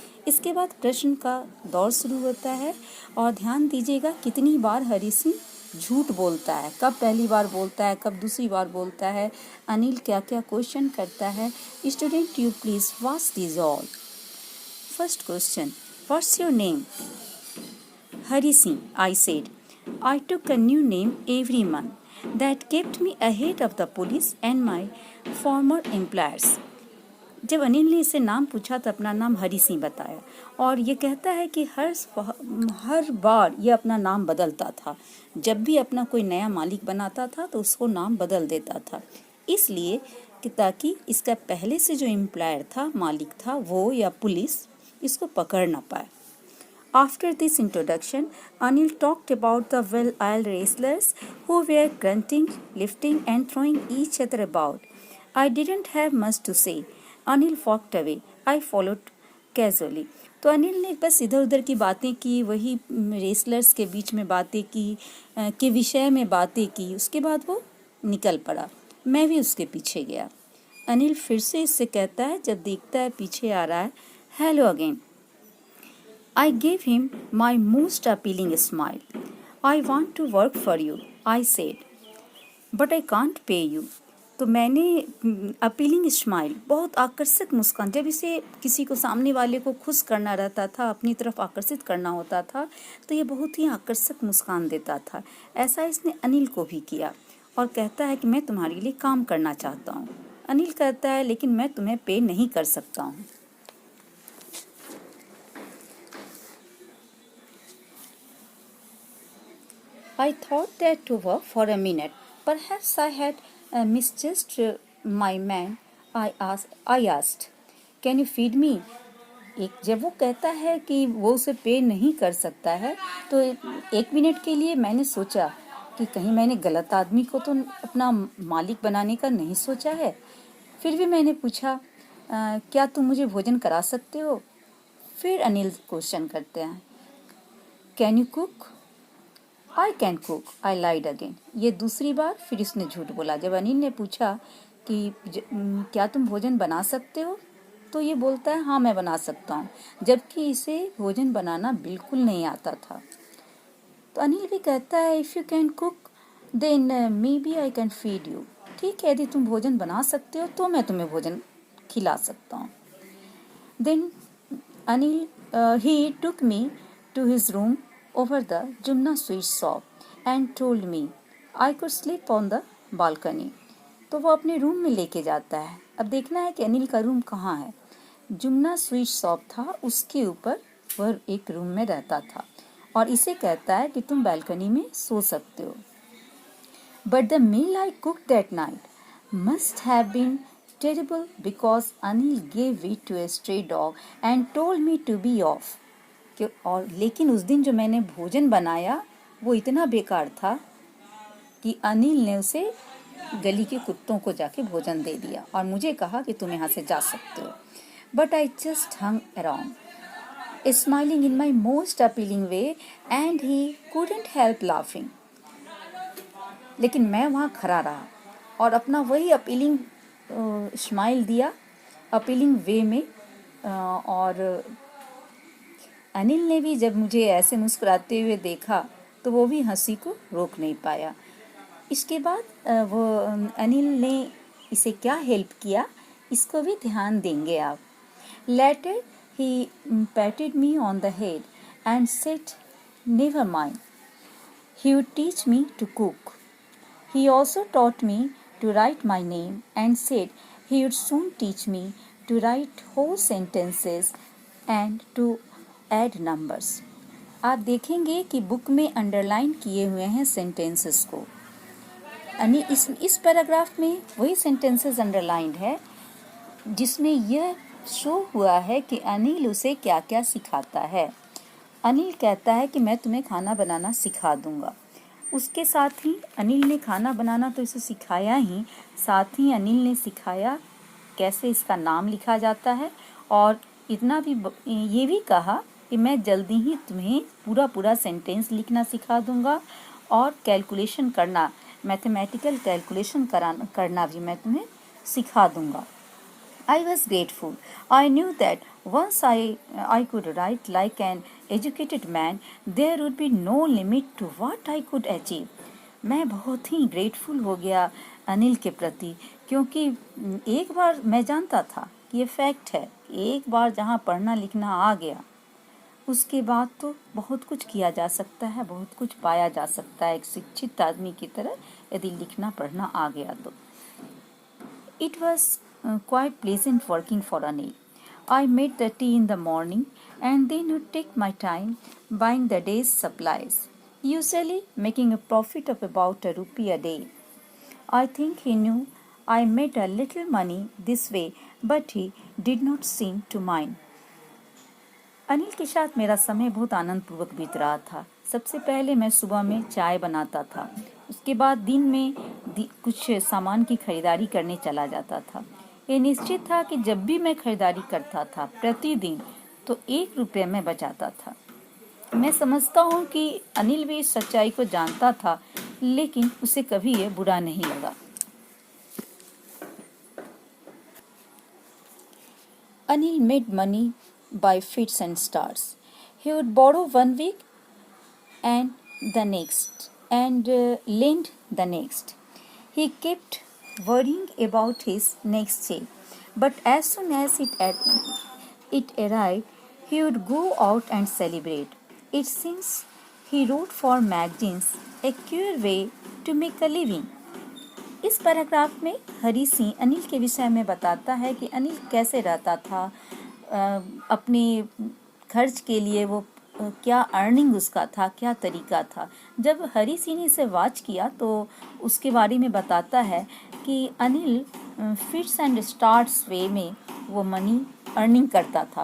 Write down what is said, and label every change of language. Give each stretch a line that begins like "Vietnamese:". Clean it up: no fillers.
Hindi: इसके बाद प्रश्न का दौर शुरू होता है, और ध्यान दीजिएगा कितनी बार हरी सिंह झूठ बोलता है, कब पहली बार बोलता है, कब दूसरी बार बोलता है, अनिल क्या क्या क्वेश्चन करता है.
English: Student, you please watch this all. First question, what's your name? Hari Singh, I said. I took a new name every month. That kept me ahead of the police and my former employers.
Hindi: जब अनिल ने इसे नाम पूछा तो अपना नाम हरी सिंह बताया, और ये कहता है कि हर बार ये अपना नाम बदलता था. जब भी अपना कोई नया मालिक बनाता था तो उसको नाम बदल देता था. इसलिए कि ताकि इसका पहले से जो एम्प्लॉयर था, मालिक था, वो या पुलिस इसको पकड़ ना पाए।
English: After this introduction, Anil talked about the well-oiled wrestlers who were grunting, lifting, and throwing each other about. I didn't have much to say. Anil walked away. I followed casually.
Hindi: तो अनिल ने बस इधर उधर की बातें की, वही रेसलर्स के बीच में बातें की, के विषय में बातें की। उसके बाद वो निकल पड़ा। मैं भी उसके पीछे गया। अनिल फिर से इससे कहता है, जब देखता है पीछे आ रहा है,
English: Hello again. I gave him my most appealing smile. I want to work for you, I said, but I can't pay you.
Hindi: तो मैंने अपीलिंग स्माइल, बहुत आकर्षक मुस्कान, जब इसे किसी को सामने वाले को खुश करना रहता था, अपनी तरफ आकर्षित करना होता था, तो ये बहुत ही आकर्षक मुस्कान देता था। ऐसा इसने अनिल को भी किया और कहता है कि मैं तुम्हारे लिए काम करना चाहता हूँ। अनिल कहता है, लेकिन मैं तुम्हें पे नहीं कर सकता हूँ।
English: I thought that over for a minute. Perhaps I had misjudged my man. I asked, "Can you feed me?"
Hindi: जब वो कहता है कि वो उसे पे नहीं कर सकता है, तो एक मिनट के लिए मैंने सोचा कि कहीं मैंने गलत आदमी को तो अपना मालिक बनाने का नहीं सोचा है। फिर भी मैंने पूछा, क्या तुम मुझे भोजन करा सकते हो? फिर अनिल क्वेश्चन करते हैं,
English: Can you cook? I can cook, I lied again.
Hindi: ये दूसरी बार फिर इसने झूठ बोला। जब अनिल ने पूछा कि क्या तुम भोजन बना सकते हो, तो ये बोलता है, हाँ मैं बना सकता हूँ, जबकि इसे भोजन बनाना बिल्कुल नहीं आता था। तो अनिल भी कहता है,
English: If you can cook then maybe I can feed you.
Hindi: ठीक है, यदि तुम भोजन बना सकते हो तो मैं तुम्हें भोजन खिला सकता हूँ।
English: Then Anil he took me to his room over the Jumna sweet shop and told me I could sleep on the balcony.
Hindi: तो वो अपने रूम में लेके जाता है। अब देखना है कि अनिल का रूम कहाँ है। जुमना स्वीट शॉप था, उसके ऊपर वह एक रूम में रहता था और इसे कहता है कि तुम बालकनी में सो सकते हो।
English: But the meal I cooked that night must have been terrible because Anil gave it to a stray dog and told me to be off.
Hindi: और लेकिन उस दिन जो मैंने भोजन बनाया वो इतना बेकार था कि अनिल ने उसे गली के कुत्तों को जाके भोजन दे दिया और मुझे कहा कि तुम यहाँ से जा सकते हो।
English: But I just hung around, smiling in my most appealing way, and he couldn't help laughing.
Hindi: लेकिन मैं वहाँ खड़ा रहा और अपना वही अपीलिंग स्माइल दिया, अपीलिंग वे में, और अनिल ने भी जब मुझे ऐसे मुस्कुराते हुए देखा तो वो भी हंसी को रोक नहीं पाया। इसके बाद वो अनिल ने इसे क्या हेल्प किया, इसको भी ध्यान देंगे आप।
English: Later he patted me on the head and said, never mind, he would teach me to cook. He also taught me to write my name and said he would soon teach me to write whole sentences and to add numbers.
Hindi: आप देखेंगे कि book में underline किए हुए हैं sentences को। यानी इस पैराग्राफ में वही सेंटेंसेस अंडरलाइंड है जिसमें यह शो हुआ है कि अनिल उसे क्या क्या सिखाता है। अनिल कहता है कि मैं तुम्हें खाना बनाना सिखा दूंगा। उसके साथ ही अनिल ने खाना बनाना तो इसे सिखाया ही, साथ ही अनिल ने सिखाया कैसे इसका नाम लिखा जाता है और इतना भी ये भी कहा कि मैं जल्दी ही तुम्हें पूरा सेंटेंस लिखना सिखा दूंगा और कैलकुलेशन करना, मैथमेटिकल कैलकुलेशन करना भी मैं तुम्हें सिखा दूंगा।
English: I was grateful. I knew that once I could write like an educated man, there would be no limit to what I could achieve.
Hindi: मैं बहुत ही ग्रेटफुल हो गया अनिल के प्रति, क्योंकि एक बार मैं जानता था कि ये फैक्ट है, एक बार जहाँ पढ़ना लिखना आ गया उसके बाद तो बहुत कुछ किया जा सकता है, बहुत कुछ पाया जा सकता है एक शिक्षित आदमी की तरह, यदि लिखना पढ़ना आ गया तो।
English: It was quite pleasant working for Anil. I made the tea in the morning and then would take my time buying the day's supplies, usually making a profit of about ₹1 a day. I think he knew I made a little money this way, but he did not seem to mind.
Hindi: Anil के साथ मेरा समय बहुत आनंदपूर्वक बीत रहा था। सबसे पहले मैं सुबह में चाय बनाता था। उसके बाद दिन में कुछ सामान की खरीदारी करने चला जाता था। ये निश्चित था कि जब भी मैं खरीदारी करता था प्रतिदिन, तो 1 रुपये में बचाता था। मैं समझता हूँ कि अनिल भी इस सच्चाई को जानता था, लेकिन उसे कभी ये बुरा नहीं लगा।
English: Anil made money by fits and starts. He would borrow 1 week and the next, and lend the next. He kept worrying about his next check, but as soon as it arrived, he would go out and celebrate. It seems he wrote for magazines, a queer way to make a living.
Hindi: इस paragraph में हरी सिंह अनिल के विषय में बताता है कि अनिल कैसे रहता था, अपने खर्च के लिए वो क्या अर्निंग उसका था, क्या तरीका था। जब हरी सिंह ने इसे वॉच किया तो उसके बारे में बताता है कि अनिल
English: fits and starts वे
Hindi: में वो मनी अर्निंग करता था।